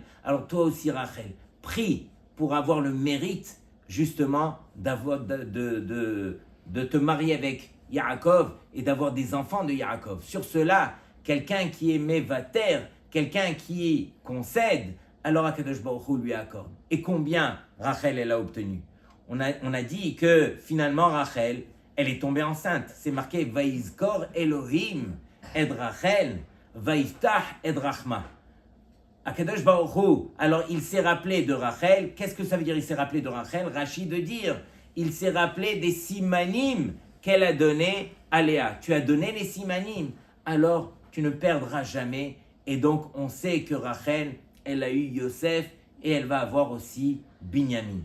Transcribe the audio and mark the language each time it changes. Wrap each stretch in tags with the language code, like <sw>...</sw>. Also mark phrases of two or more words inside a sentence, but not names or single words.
<fr>Alors toi aussi, Rachel, prie pour avoir le mérite, justement, de te marier avec Yaakov et d'avoir des enfants de Yaakov. Sur cela, quelqu'un qui est mévater, quelqu'un qui concède, alors</fr> <he>הקדוש ברוך הוא</he> <fr>lui accorde. Et combien Rachel, elle a obtenu? On a dit que finalement, Rachel, elle est tombée enceinte. C'est marqué «</fr> <he>ויזכר אלהים את רחל ויפתח את רחמה. הקדוש ברוך הוא,</he> <fr>alors il s'est rappelé de Rachel. Qu'est-ce que ça veut dire il s'est rappelé de Rachel? Rachid de dire, il s'est rappelé des simanim qu'elle a donné à Léa. Tu as donné les simanim, alors tu ne perdras jamais. Et donc on sait que Rachel, elle a eu Yosef et elle va avoir aussi Binyamin.</fr>